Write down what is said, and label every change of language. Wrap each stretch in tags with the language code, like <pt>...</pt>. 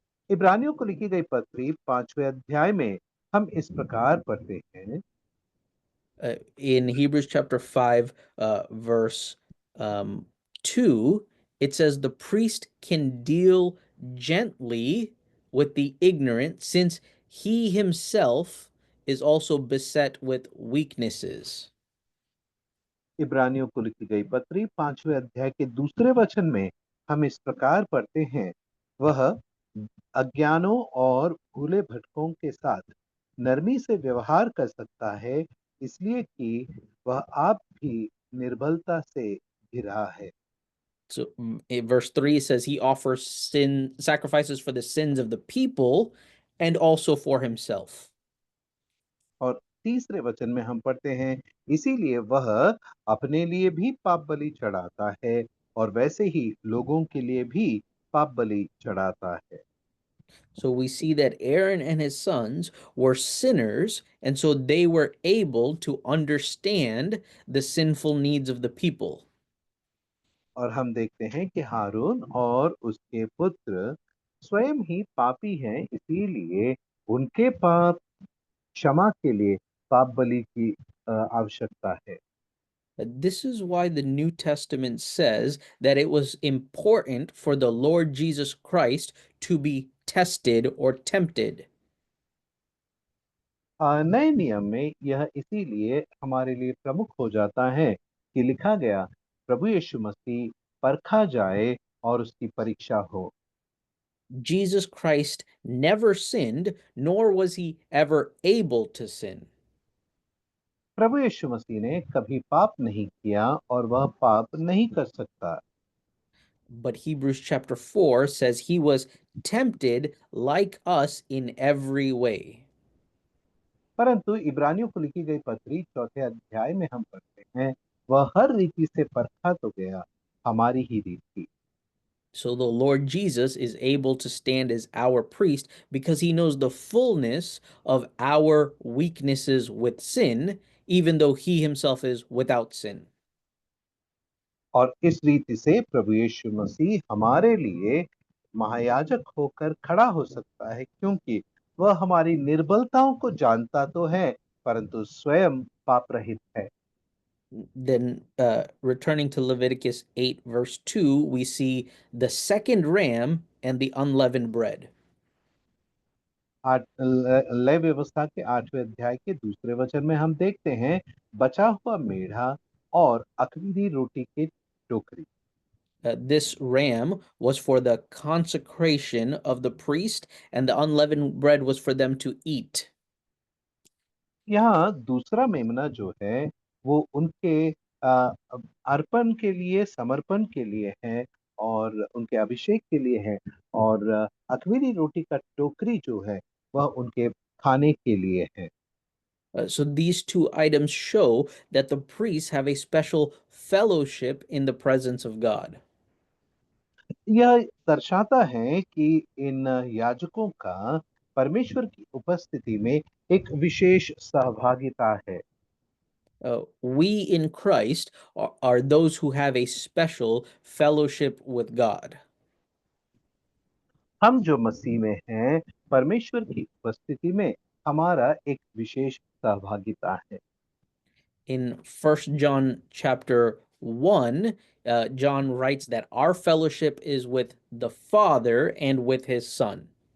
<hi>इब्रानियों को लिखी गई पत्री 5वें अध्याय में हम इस प्रकार पढ़ते हैं।</hi> <en>In Hebrews chapter 5, verse 2, it says, the priest can deal gently with the ignorant, since he himself is also beset with weaknesses.</en> <hi>इब्रानियों को लिखी गई पत्री 5वें अध्याय के दूसरे वचन में हम इस प्रकार पढ़ते हैं, वह अज्ञानों और भूले भटकों के साथ नरमी से व्यवहार कर सकता है, इसलिए कि वह आप भी निर्बलता से घिरा है।</hi> <en>So in verse 3 says he offers sin sacrifices for the sins of the people and also for himself.</en> <hi>और तीसरे वचन में हम पढ़ते हैं, इसीलिए वह अपने लिए भी पाप बलि चढ़ाता है और वैसे ही लोगों के लिए भी पाप बलि चढ़ाता है।</hi> <en>So we see that Aaron and his sons were sinners, and so they were able to understand the sinful needs of the people.</en> <hi>और हम देखते हैं कि हारून और उसके पुत्र स्वयं ही पापी हैं, इसीलिए उनके पाप क्षमा के लिए पाप बलि की आवश्यकता है।</hi> <en>This is why the New Testament says that it was important for the Lord Jesus Christ to be tested or tempted.</en> <hi>नए नियम में यह इसीलिए हमारे लिए प्रमुख हो जाता है कि लिखा गया, प्रभु यीशु मसीह परखा जाए और उसकी परीक्षा हो।</hi> <en>Jesus Christ never sinned, nor was he ever able to sin.</en> <hi>प्रभु यीशु मसीह ने कभी पाप नहीं किया और वह पाप नहीं कर सकता।</hi> <en>But Hebrews chapter 4 says he was tempted like us in every way.</en> <hi>परंतु इब्रानियों को लिखी गई पत्री 4थे अध्याय में हम पढ़ते हैं, वह हर रीति से परखा तो गया, हमारी ही रीति।</hi> <en>So the Lord Jesus is able to stand as our priest because he knows the fullness of our weaknesses with sin, even though he himself is without sin.</en> <hi>और इस रीति से प्रभु यीशु मसीह हमारे लिए महायाजक होकर खड़ा हो सकता है, क्योंकि वह हमारी निर्बलताओं को जानता तो है, परंतु स्वयं पाप रहित है।</hi> <en>Then, returning to Leviticus 8, verse 2, we see the second ram and the unleavened bread.</en> <hi>लय व्यवस्था के 8वें अध्याय के दूसरे वचन में हम देखते हैं, बचा हुआ मेढ़ा और अख़मीरी रोटी की टोकरी।</hi> <en>This ram was for the consecration of the priest, and the unleavened bread was for them to eat.</en> <hi>यहाँ दूसरा मेमना जो है वो उनके अर्पण के लिए, समर्पण के लिए है और उनके अभिषेक के लिए है, और अख़मीरी रोटी का टोकरी जो है वह उनके खाने के लिए है।</hi> <en>So these two items show that the priests have a special fellowship in the presence of God.</en> <hi>यह दर्शाता है कि इन याजकों का परमेश्वर की उपस्थिति में एक विशेष सहभागिता है।</hi> <en>We in Christ are those who have a special fellowship with God.</en> <hi>हम जो मसीह में हैं, परमेश्वर की उपस्थिति में हमारा एक विशेष सहभागिता है।</hi> <en>In 1 John chapter 1, John writes that our fellowship is with the Father and with his Son.</en>